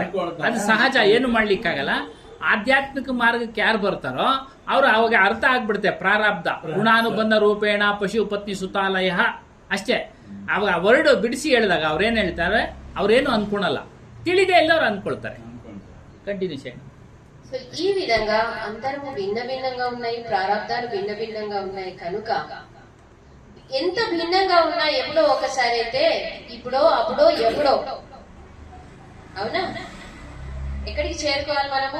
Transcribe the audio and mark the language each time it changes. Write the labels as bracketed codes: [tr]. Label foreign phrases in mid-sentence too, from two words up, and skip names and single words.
[kn] ಅದು ಸಹಜ, ಏನು ಮಾಡ್ಲಿಕ್ಕಾಗಲ್ಲ. ಆಧ್ಯಾತ್ಮಿಕ ಮಾರ್ಗಕ್ಕೆ ಯಾರು ಬರ್ತಾರೋ ಅವ್ರು ಅವಾಗ ಅರ್ಥ ಆಗ್ಬಿಡುತ್ತೆ. [sa] ಪ್ರಾರಬ್ಧ ಗುಣಾನುಬಂಧ ರೂಪೇಣ ಪಶು ಪತ್ನಿ ಸುತಾಲಯ ಅಷ್ಟೇ. [kn] ಅವಾಗ ಆ ವರ್ಡ್ ಬಿಡಿಸಿ ಹೇಳಿದಾಗ ಅವ್ರೇನು ಹೇಳ್ತಾರೆ, ಅವ್ರೇನು ಅನ್ಕೊಳಲ್ಲ, ತಿಳಿದೇ ಇಲ್ಲವ್ರು ಅನ್ಕೊಳ್ತಾರೆ. [te] కంటిన్యూ చేయండి. సో ఈ విధంగా అందరము భిన్న భిన్నంగా ఉన్నాయి, ప్రారంధాలు భిన్న భిన్నంగా ఉన్నాయి కనుక ఎంత భిన్నంగా ఉన్నా ఎప్పుడో ఒకసారి అయితే ఇప్పుడో అప్పుడో ఎప్పుడో, అవునా, ఎక్కడికి చేరుకోవాలి మనము?